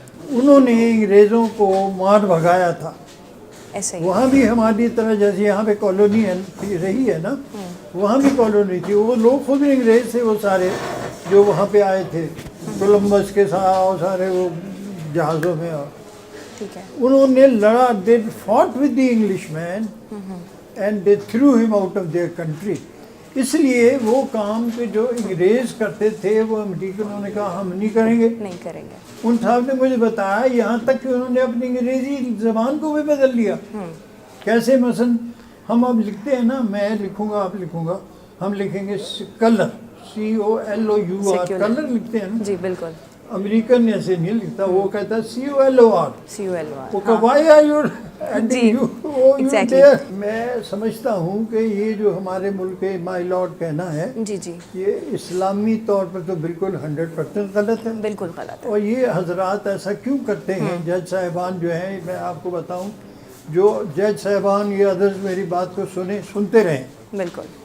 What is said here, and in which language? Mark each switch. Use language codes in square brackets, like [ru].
[ur] انہوں نے انگریزوں کو مار بھگایا تھا. ایسا ہی. وہاں بھی ہماری طرح جیسے یہاں پہ کالونی رہی ہے نا, وہاں بھی کالونی تھی. وہ لوگ خود انگریز تھے, وہ سارے جو وہاں پہ آئے تھے کولمبس کے ساتھ, اور سارے وہ جہازوں میں. اور ٹھیک ہے. انہوں نے لڑا, [en] they fought with the Englishman and they threw him out of their country. [ur] اس لیے وہ کام کہ جو انگریز کرتے تھے وہ امریکنوں نے کہا ہم نہیں کریں گے. ان صاحب نے مجھے بتایا یہاں تک کہ انہوں نے اپنی انگریزی زبان کو بھی بدل لیا. کیسے؟ مثلا ہم اب لکھتے ہیں نا, میں لکھوں گا, آپ لکھوں گا, ہم لکھیں گے کلر, COLOUR, کلر لکھتے ہیں نا. جی بالکل. امریکن ایسے نہیں لکھتا, وہ کہتا ہے COLOR. وہ کہ [en] why are you adding you? [ur] میں سمجھتا ہوں کہ یہ جو ہمارے ملک کے مائی لارڈ کہنا ہے, یہ اسلامی طور پر تو بالکل 100% غلط ہے. بالکل غلط ہے. اور یہ حضرات ایسا کیوں کرتے ہیں؟ جج صاحبان جو ہیں, میں آپ کو بتاؤں, جو جج صاحبان یہ ادرس میری بات کو سنتے رہیں. بالکل.